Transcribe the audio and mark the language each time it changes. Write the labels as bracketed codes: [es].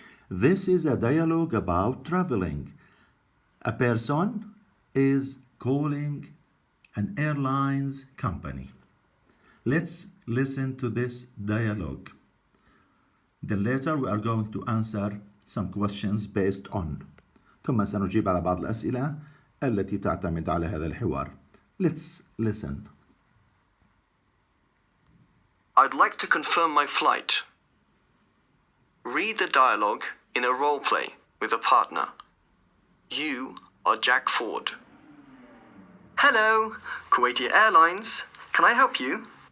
[en] This is a dialogue about traveling. A person is calling an airlines company. Let's listen to this dialogue. Then later we are going to answer some questions based on. [ar] ثم سنجيب على بعض الأسئلة التي تعتمد على هذا الحوار. [en] Let's listen. I'd like to confirm my flight. Read the dialogue in a role play with a partner. You are Jack Ford. Hello, Kuwaiti Airlines. Can I help you?